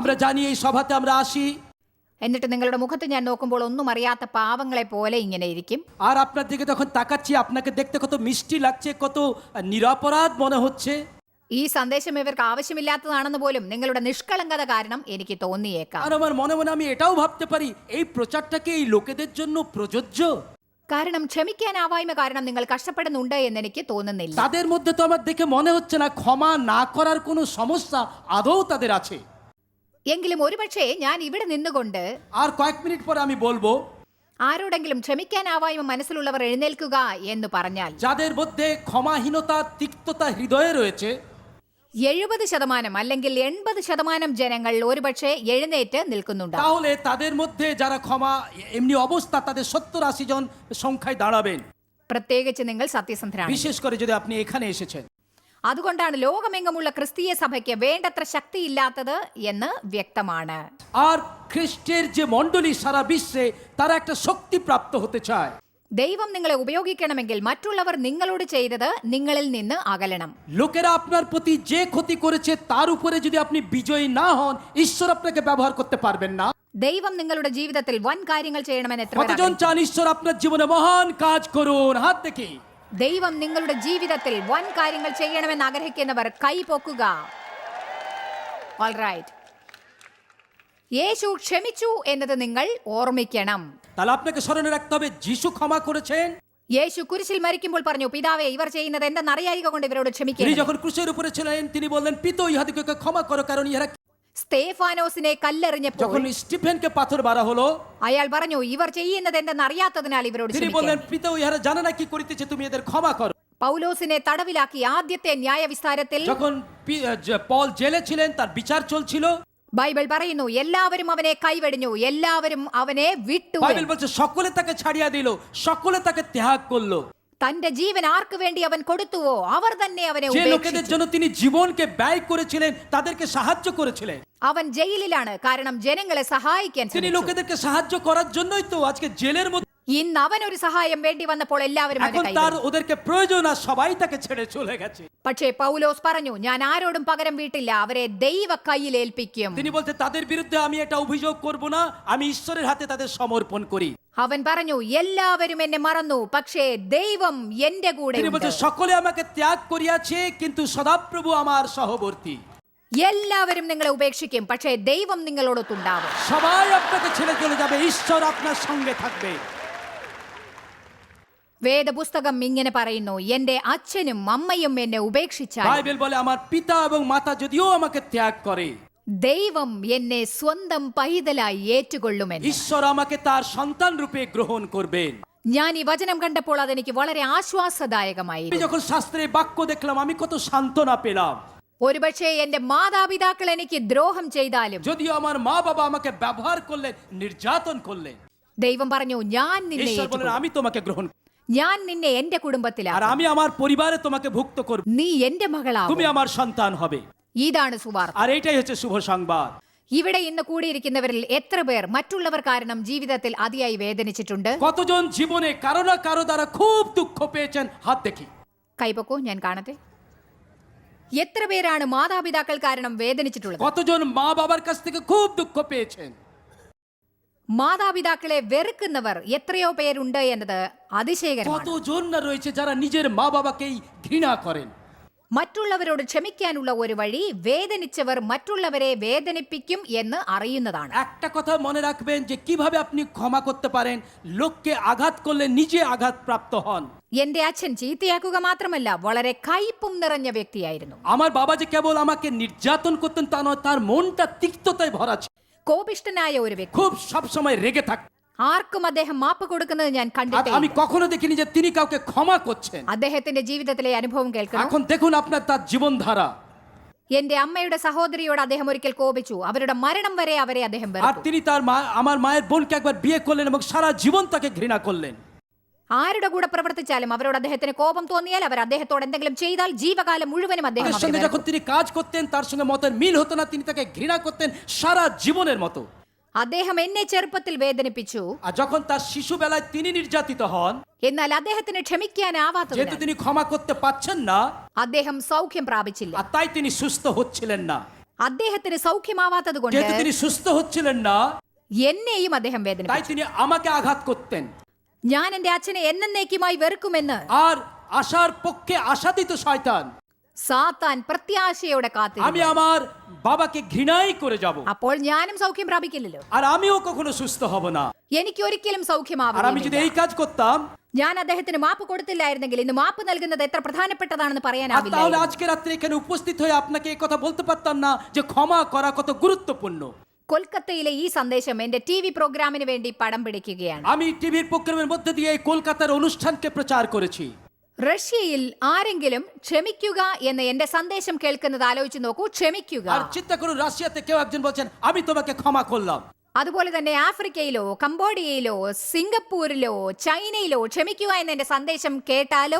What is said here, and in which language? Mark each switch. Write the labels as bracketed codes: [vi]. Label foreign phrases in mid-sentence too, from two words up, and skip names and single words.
[bn] আমরা জানি এই সভাতে আমরা আসি, [ml] എന്നിട്ട് നിങ്ങളുടെ മുഖത്ത് ഞാൻ നോക്കുമ്പോൾ ഒന്നും അറിയാത്ത പാവങ്ങളെ പോലെ ഇങ്ങനെ ഇരിക്കും. [bn] আর আপনার দিকে যখন তাকাচ্ছি আপনাকে দেখতে কত মিষ্টি লাগছে, কত নিরপরাধ মনে হচ্ছে। [ml] ഈ സന്ദേശം ഇവർക്ക് ആവശ്യമില്ലാത്തതാണെന്ന് പോലും നിങ്ങളുടെ നിഷ്കളങ്കത കാരണം എനിക്ക് തോന്നിയേക്കാം. [bn] আর আমার মনে মনে আমি এটাও ভাবতে পারি এই প্রচারটাকে এই লোকেদের জন্য প্রযোজ্য। [ml] കാരണം ക്ഷമിക്കാനാവായ്മ കാരണം നിങ്ങൾ കഷ്ടപ്പെടുന്നുണ്ട് എന്ന് എനിക്ക് തോന്നുന്നില്ല. [bn] তাদের মধ্যে তো আমার দেখে মনে হচ্ছে না ক্ষমা না করার কোনো সমস্যা আদৌ তাদের আছে। [ml] എങ്കിലും ഒരുപക്ഷെ ഞാൻ ഇവിടെ നിന്നുകൊണ്ട് [bn] আর কয়েক মিনিট পরে আমি বলবো [ml] ആരോടെങ്കിലും ക്ഷമിക്കാനാവായ്മ മനസ്സിലുള്ളവർ എഴുന്നേൽക്കുക എന്ന് പറഞ്ഞാൽ [bn] যাদের মধ্যে ক্ষমাহীনতা, তিক্ততা হৃদয়ে রয়েছে [ml] 70% അല്ലെങ്കിൽ 80% ജനങ്ങൾ ഒരുപക്ഷെ എഴുന്നേറ്റ് നിൽക്കുന്നുണ്ട്. [bn] তাহলে তাদের মধ্যে যারা ক্ষমা এমনি অবস্থা তাদের 70-80 জন সংখ্যায় দাঁড়াবেন, [ml] പ്രത്യേകിച്ച് നിങ്ങൾ സത്യസന്ധരാണ്. [bn] বিশেষ করে যদি আপনি এখানে এসেছেন। [ml] അതുകൊണ്ടാണ് ലോകമെങ്ങുമുള്ള ക്രിസ്തീയ സഭയ്ക്ക് വേണ്ടത്ര ശക്തിയില്ലാത്തത് എന്ന് വ്യക്തമാണ്. [bn] আর খ্রিস্টের যে মণ্ডলী সারা বিশ্বে তারা একটা শক্তি প্রাপ্ত হতে চায়। [ml] ദൈവം നിങ്ങളെ ഉപയോഗിക്കണമെങ്കിൽ മറ്റുള്ളവർ നിങ്ങളോട് ചെയ്തത് നിങ്ങളിൽ നിന്ന് അകലണം. [bn] লোকেরা আপনার প্রতি যে ক্ষতি করেছে তার উপরে যদি আপনি বিজয়ী না হন, ঈশ্বর আপনাকে ব্যবহার করতে পারবেন না। [ml] ദൈവം നിങ്ങളുടെ ജീവിതത്തിൽ വൻ കാര്യങ്ങൾ ചെയ്യണമെന്ന് എത്ര പേർ [bn] কতজন [ml] ആഗ്രഹിക്കുന്നു? [bn] চান ঈশ্বর আপনার জীবনে মহান কাজ করুন? হাত দেখি। [ml] ദൈവം നിങ്ങളുടെ ജീവിതത്തിൽ വൻ കാര്യങ്ങൾ ചെയ്യണമെന്ന് ആഗ്രഹിക്കുന്നവർ കൈ പൊക്കുക. ഓൾറൈറ്റ്. യേശു ക്ഷമിച്ചു എന്നത് നിങ്ങൾ ഓർമ്മിക്കണം. [bn] তাহলে আপনাকে স্মরণে রাখতে হবে যিশু ক্ষমা করেছেন। [ml] യേശു കുരിശിൽ മരിക്കുമ്പോൾ പറഞ്ഞു, പിതാവേ ഇവർ ചെയ്യുന്നത് എന്തെന്നറിയായിക കൊണ്ട് ഇവരോട് [bn] তিনি [ml] ക്ഷമിക്കണം. [bn] যখন ক্রুশের উপরে ছিলেন তিনি বললেন পিতা ইহাদিগকে ক্ষমা করো কারণ ইহারা। [ml] സ്തേഫാനോസിനെ കല്ലെറിഞ്ഞപ്പോൾ [bn] যখন স্টিফেনকে পাথর মারা হলো [ml] അയാൾ പറഞ്ഞു, ഇവർ ചെയ്യുന്നത് എന്തെന്നറിയാത്തതിനാൽ ഇവരോട് [bn] তিনি [ml] ക്ഷമിക്കണം. [bn] বললেন পিতা ইহারা জানে না কি করিতেছে, তুমি এদের ক্ষমা করো। [ml] പൗലോസിനെ തടവിലാക്കി ആദ്യത്തെ ന്യായവിസ്താരത്തിൽ [bn] যখন পল জেলে ছিলেন তার বিচার চলছিল, [ml] ബൈബിൾ പറയുന്നു എല്ലാവരും അവനെ കൈവെടിഞ്ഞു, എല്ലാവരും അവനെ വിട്ടു. [bn] বাইবেল বলছে সকলে তাকে ছাড়িয়া দিল, সকলে তাকে ত্যাগ করলো। [ml] തന്റെ ജീവൻ ആർക്ക് വേണ്ടി അവൻ കൊടുത്തുവോ അവർ തന്നെ അവനെ [bn] যে লোকেদের [ml] ഉപേക്ഷിച്ചു. [bn] জন্য তিনি জীবনকে ব্যয় করেছিলেন তাদেরকে সাহায্য করেছিলেন। [ml] അവൻ ജയിലിലാണ്, കാരണം ജനങ്ങളെ സഹായിക്കാൻ [bn] তিনি [ml] ശ്രമിച്ചു. [bn] লোকেদেরকে সাহায্য করার জন্যই তো আজকে জেলের মধ্যে। [ml] ഇന്ന് അവൻ ഒരു സഹായം വേണ്ടി വന്നപ്പോൾ എല്ലാവരും അവനെ [bn] এখন তার [ml] കൈവിട്ടു. [bn] ওদেরকে প্রয়োজন আর সবাই তাকে ছেড়ে চলে গেছে। [ml] പക്ഷേ പൗലോസ് പറഞ്ഞു, ഞാൻ ആരോടും പകരം വീട്ടില്ല, അവരെ ദൈവ കയ്യിൽ ഏൽപ്പിക്കും. [bn] তিনি বলতে তাদের বিরুদ্ধে আমি এটা অভিযোগ করব না, আমি ঈশ্বরের হাতে তাদের সমর্পণ করি। [ml] അവൻ പറഞ്ഞു, എല്ലാവരും എന്നെ മറന്നു, പക്ഷേ ദൈവം എന്റെ കൂടെ [bn] তিনি [ml] ഉണ്ട്. [bn] বলছে সকলে আমাকে ত্যাগ করিয়াছে কিন্তু সদাপ্রভু আমার সহবর্তী। [ml] എല്ലാവരും നിങ്ങളെ ഉപേക്ഷിക്കും, പക്ഷേ ദൈവം നിങ്ങളോടൊത്തുണ്ടാവും. [bn] সবাই আপনাকে ছেড়ে চলে যাবে, ঈশ্বর আপনার সঙ্গে থাকবে। [ml] വേദപുസ്തകം ഇങ്ങനെ പറയുന്നു, എന്റെ അച്ഛനും അമ്മയും എന്നെ ഉപേക്ഷിച്ചാൽ [bn] বাইবেল বলে আমার পিতা এবং মাতা যদিও আমাকে ত্যাগ করে, [ml] ദൈവം എന്നെ സ്വന്തം പൈതലായി ഏറ്റുകൊള്ളുമെന്ന്. [bn] ঈশ্বর আমাকে তার সন্তান রূপে গ্রহণ করবেন। [ml] ഞാൻ ഈ വചനം കണ്ടപ്പോൾ അതെനിക്ക് വളരെ [bn] আমি [ml] ആശ്വാസദായകമായിരുന്നു. [bn] যখন শাস্ত্রের বাক্য দেখলাম আমি কত সান্ত্বনা পেলাম। [ml] ഒരുപക്ഷെ എന്റെ മാതാപിതാക്കൾ എനിക്ക് ദ്രോഹം ചെയ്താലും [bn] যদিও আমার মা বাবা আমাকে ব্যবহার করলেন, নির্যাতন করলেন, [ml] ദൈവം പറഞ്ഞു, ഞാൻ നിന്നെ [bn] ঈশ্বর বলেন [ml] ഏറ്റുകൊള്ളും. [bn] আমি তোমাকে গ্রহণ করব [ml] ഞാൻ നിന്നെ എന്റെ [bn] আর [ml] കുടുംബത്തിലാക്കും. [bn] আমি আমার পরিবারে তোমাকে ভুক্ত করব, [ml] നീ എന്റെ മകളാകും. [bn] তুমি আমার সন্তান হবে। [ml] ഇതാണ് സുവാർത്ത. [bn] আর এইটাই হচ্ছে শুভ সংবাদ। [ml] ഇവിടെ ഇന്ന് കൂടിയിരിക്കുന്നവരിൽ എത്ര പേർ മറ്റുള്ളവർ കാരണം ജീവിതത്തിൽ അതിയായി വേദനിച്ചിട്ടുണ്ട്? [bn] কতজন জীবনে কারো না কারো দ্বারা খুব দুঃখ পেয়েছেন? হাত দেখি। [ml] കൈപൊക്കോ, ഞാൻ കാണട്ടെ. എത്ര പേരാണ് മാതാപിതാക്കൾ കാരണം വേദനിച്ചിട്ടുള്ളത്? [bn] কতজন মা বাবার কাছ থেকে খুব দুঃখ পেয়েছেন? [ml] മാതാപിതാക്കളെ വെറുക്കുന്നവർ എത്രയോ പേരുണ്ട് എന്നത് അതിശയകരമാണ്. [bn] কতজন না রয়েছে যারা নিজের মা বাবাকেই ঘৃণা করেন। [ml] മറ്റുള്ളവരോട് ക്ഷമിക്കാനുള്ള ഒരു വഴി വേദനിച്ചവർ മറ്റുള്ളവരെ വേദനിപ്പിക്കും എന്ന് അറിയുന്നതാണ്. [bn] একটা কথা মনে রাখবেন যে কিভাবে আপনি ক্ষমা করতে পারেন, লোককে আঘাত করলে নিজে আঘাত প্রাপ্ত হন। [ml] എന്റെ അച്ഛൻ ചീത്തയാക്കുക മാത്രമല്ല വളരെ കയ്പും നിറഞ്ഞ വ്യക്തിയായിരുന്നു. [bn] আমার বাবা যে কেবল আমাকে নির্যাতন করতেন তা নয়, তার মনটা তিক্ততায় ভরা ছিল, [ml] കോപിഷ്ഠനായ ഒരു വ്യക്തി. [bn] খুব সবসময় রেগে থাকতেন। [ml] ആർക്കും അദ്ദേഹം മാപ്പ് കൊടുക്കുന്നത് ഞാൻ കണ്ടിട്ടില്ല. [bn] আমি কখনো দেখিনি যে তিনি কাউকে ক্ষমা করছেন। [ml] അദ്ദേഹത്തിന്റെ ജീവിതത്തിലെ അനുഭവം കേൾക്കണം. [bn] এখন দেখুন আপনার তার জীবনধারা। [ml] എന്റെ അമ്മയുടെ സഹോദരിയോട് അദ്ദേഹം ഒരിക്കൽ കോപിച്ചു. അവരുടെ മരണം വരെ അവരെ അദ്ദേഹം [bn] আর [ml] വെറുത്തു. [bn] তিনি তার আমার মায়ের বোনকে একবার বিয়ে করলেন এবং সারা জীবন তাকে ঘৃণা করলেন। [ml] ആരുടെ കൂടെ പ്രവർത്തിച്ചാലും അവരോട് അദ്ദേഹത്തിന് കോപം തോന്നിയാൽ അവർ അദ്ദേഹത്തോട് എന്തെങ്കിലും ചെയ്താൽ ജീവകാലം മുഴുവനും അദ്ദേഹം [bn] তার [ml] അവരെ [bn] সঙ্গে যখন [ml] വെറുത്തു. [bn] তিনি কাজ করতেন তার সঙ্গে মতের মিল হতো না, তিনি তাকে ঘৃণা করতেন সারা জীবনের মতো। [ml] അദ്ദേഹം എന്നെ ചെറുപ്പത്തിൽ വേദനിപ്പിച്ചു. [bn] আর যখন তার শিশুবেলায় তিনি নির্যাতিত হন, [ml] എന്നാൽ അദ്ദേഹത്തിന് ക്ഷമിക്കാനാവാത്തത് [bn] যেহেতু তিনি ক্ষমা করতে পারছেন না, [ml] അദ്ദേഹം സൗഖ്യം പ്രാപിച്ചില്ല. [bn] আর তাই তিনি সুস্থ হচ্ছিলেন না। [ml] അദ്ദേഹത്തിന് സൗഖ്യമാവാത്തത് കൊണ്ട് [bn] যেহেতু তিনি সুস্থ হচ্ছিলেন না, [ml] എന്നെയും അദ്ദേഹം [bn] তাই [ml] വേദനിപ്പിച്ചു. [bn] তিনি আমাকে আঘাত করতেন। [ml] ഞാൻ എന്റെ അച്ഛനെ എന്നേക്കുമായി വെറുക്കുമെന്ന് [bn] আর আশার পক্ষে আশা দিত শয়তান, [ml] സാത്താൻ പ്രത്യാശയോടെ [bn] আমি [ml] കാത്തിരുന്നു. [bn] আমার বাবাকে ঘৃণাই করে যাব, [ml] അപ്പോൾ ഞാനും സൗഖ്യം പ്രാപിക്കില്ലല്ലോ. [bn] আর আমিও কখনো সুস্থ হব না। [ml] എനിക്ക് ഒരിക്കലും [bn] আর আমি যদি [ml] സൗഖ്യമാവില്ല. [bn] এই কাজ করতাম, [ml] ഞാൻ അദ്ദേഹത്തിന് മാപ്പ് കൊടുത്തില്ലായിരുന്നെങ്കിൽ ഇന്ന് മാപ്പ് നൽകുന്നത് എത്ര പ്രധാനപ്പെട്ടതാണെന്ന് [bn] আর তাহলে [ml] പറയാനാവില്ല. [bn] আজকে রাত্রে এখানে উপস্থিত হয়ে আপনাকে এই কথা বলতে পারতাম না যে ক্ষমা করা কত গুরুত্বপূর্ণ। [ml] കൊൽക്കത്തയിലെ ഈ സന്ദേശം എന്റെ [en] TV programme [ml] വേണ്ടി പടം പിടിക്കുകയാണ്. [bn] আমি [en] TV programme [bn] মধ্যে দিয়ে এই কলকাতার অনুষ্ঠানকে প্রচার করেছি। [ml] റഷ്യയിൽ ആരെങ്കിലും ക്ഷമിക്കുക എന്ന എന്റെ സന്ദേശം കേൾക്കുന്നത് ആലോചിച്ച് നോക്കൂ. ക്ഷമിക്കുക. [bn] আর চিন্তা করুন, রাশিয়াতে কেউ একজন বলছেন আমি তোমাকে ক্ষমা করলাম। [ml] അതുപോലെ തന്നെ ആഫ്രിക്കയിലോ കംബോഡിയയിലോ സിംഗപ്പൂരിലോ ചൈനയിലോ ക്ഷമിക്കുക എന്ന എന്റെ സന്ദേശം കേട്ടാലോ,